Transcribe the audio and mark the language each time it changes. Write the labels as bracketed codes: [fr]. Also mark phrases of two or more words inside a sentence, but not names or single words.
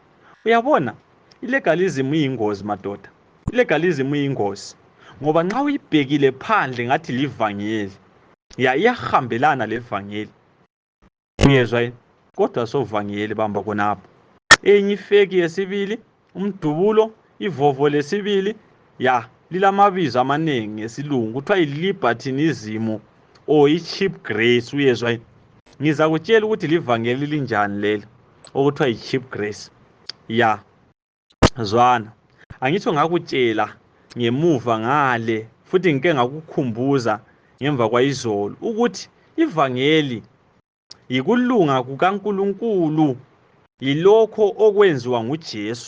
[nd] Uyabona, ilegalism iyingozi madoda, ilegalism iyingozi, ngoba nxa uyibhekile phandle ngathi livangeli, ya, iyahambelana levangeli. Uyezwa yini? Kodwa sovangeli bamba khonapho. Enye ifeki yesibili, umdubulo, ivovo lesibili, ya, lilamabizo amaningi ngesilungu, kuthiwa yi- [en] libertinism or i-cheap grace. [nd] Uyezwa yini? Ngizakutshela ukuthi livangeli linjani lelo okuthiwa yi- [en] cheap grace. [nd] Ya, zwana, angitsho ngakutshela ngemuva ngale, futhi ngike ngakukhumbuza ngemva kwayizolo ukuthi ivangeli yikulunga kukaNkulunkulu, yilokho okwenziwa nguJesu.